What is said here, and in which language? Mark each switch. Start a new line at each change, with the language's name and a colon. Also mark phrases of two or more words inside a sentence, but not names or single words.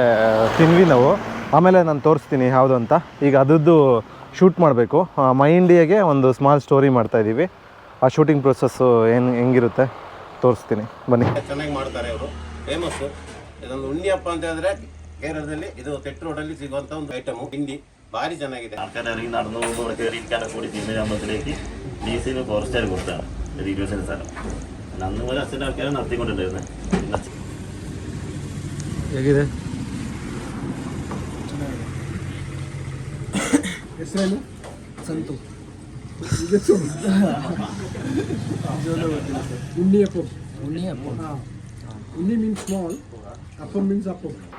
Kannada: ತಿನ್ವಿ ನಾವು. ಆಮೇಲೆ ನಾನು ತೋರಿಸ್ತೀನಿ ಯಾವುದು ಅಂತ. ಈಗ ಅದರದ್ದು ಶೂಟ್ ಮಾಡಬೇಕು. ಮೈ ಇಂಡಿಯಾಗೆ ಒಂದು
English: small story
Kannada: ಮಾಡ್ತಾಯಿದ್ದೀವಿ. ಆ
English: shooting process
Kannada: ಹೆಂಗಿರುತ್ತೆ ತೋರಿಸ್ತೀನಿ, ಬನ್ನಿ. ಚೆನ್ನಾಗಿ ಮಾಡ್ತಾರೆ ಅವರು, ಫೇಮಸ್ಸು. ಇದೊಂದು ಉಂಡಿಯಪ್ಪ ಅಂತ ಹೇಳಿದ್ರೆ ಕೇರಳದಲ್ಲಿ ಇದು ತೆಟ್ಟು ರೋಡಲ್ಲಿ ಸಿಗುವಂಥ ಒಂದು ಐಟಮು. ತಿಂಡಿ ಭಾರಿ ಚೆನ್ನಾಗಿದೆ.
Malayalam: ആൾക്കാർ ഇറങ്ങി നടന്നു പോകുമ്പോൾ കയറിയിരിക്കാനൊക്കെ കൂടി തിരുമല അമ്പലത്തിലേക്ക് DC ഫോറസ്റ്റുകാർ കൊടുത്താണ് ഒരു 20 സെൻറ്റ് സ്ഥലം. അന്ന് പോലെ അച്ഛൻ്റെ ആൾക്കാരെ നടത്തിക്കൊണ്ടിരുന്നത്.
Kannada: ಹೇಗಿದೆ? ಹೆಸರೇನು? ಸಂತು. ಉಣ್ಣಿಯಪ್ಪ. ಉಣ್ಣಿಯಪ್ಪ.
English: Unni means small, appam means appam.